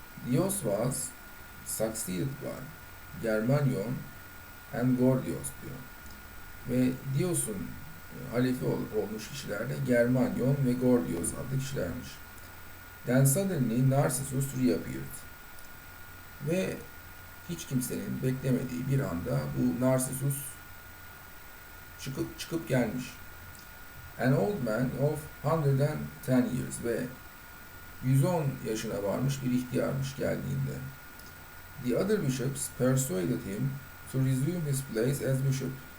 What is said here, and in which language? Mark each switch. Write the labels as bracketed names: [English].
[English] Dios was succeeded by Germanion and Gordios [Turkish] diyor. Ve Dios'un halefi olmuş kişiler de Germanion ve Gordios adlı kişilermiş. [English] Then suddenly Narcissus reappeared. [Turkish] Ve hiç kimsenin beklemediği bir anda bu Narcissus çıkıp gelmiş. [English] An old man of 110 years [Turkish] ve 110 yaşına varmış bir ihtiyarmış geldiğinde. [English] The other bishops persuaded him to resume his place as bishop.